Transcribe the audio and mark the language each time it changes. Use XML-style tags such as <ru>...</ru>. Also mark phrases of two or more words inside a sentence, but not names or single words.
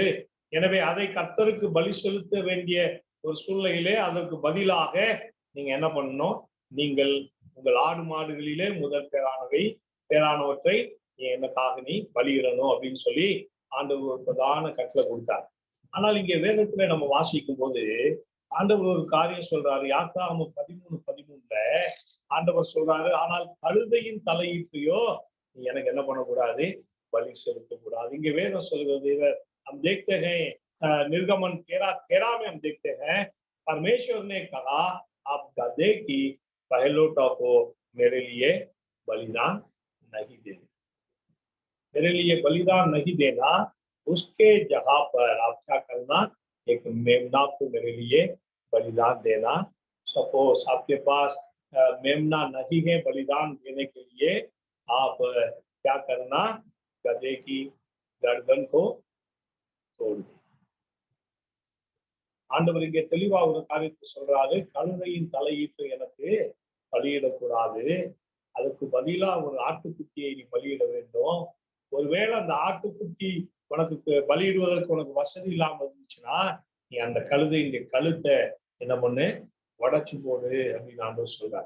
<ta>எனவே அதை கர்த்தருக்கு பலி செலுத்த வேண்டிய ஒரு சூழ்நிலையிலே அதற்கு பதிலாக நீங்க என்ன பண்ணணும், நீங்கள் உங்கள் ஆடு மாடுகளிலே முதல் பேரானவற்றை எனக்காக நீ பலியிடணும் அப்படின்னு சொல்லி ஆண்டவர் ஒரு பிரதான கட்டளை கொடுத்தார்। ஆனால் இங்கே வேதத்துல நம்ம வாசிக்கும் போது ஆண்டவர் ஒரு காரியம் சொல்றாரு। யாத்ராகமம் 13:13 ஆண்டவர் சொல்றாரு, ஆனால் கழுதையின் தலையீற்றையோ நீ எனக்கு என்ன பண்ணக்கூடாது, बलि செலுத்தக்கூடாது। இங்கே வேதம் சொல்கிறது,</ta> <hi>हम देखते हैं निर्गमन 13 में हम देखते हैं परमेश्वर ने कहा, आप गधे की पहलोटा को मेरे लिए बलिदान नहीं देना, मेरे लिए बलिदान नहीं देना, उसके जगह पर आप क्या करना, एक मेमना को मेरे लिए बलिदान देना। सपोज आपके पास मेमना नहीं है बलिदान देने के लिए, आप क्या करना, गधे की गर्दन को तोड़ दे।</hi> <ta>ஆண்டவர் இங்கே தெளிவா ஒரு காரியத்தை சொல்றாரு, கழுதையின் தலையீட்டு எனக்கு பலியிடக்கூடாது, அதுக்கு பதிலா ஒரு ஆட்டுக்குட்டியை நீ பலியிட வேண்டும். ஒருவேளை அந்த ஆட்டுக்குட்டி உனக்கு பலியிடுவதற்கு உனக்கு வசதி இல்லாம இருந்துச்சுன்னா, நீ அந்த கழுதையின் கழுத்தை என்ன பண்ணு, உடைச்சு போடு அப்படின்னு ஆண்டவர் சொல்றாரு.</ta>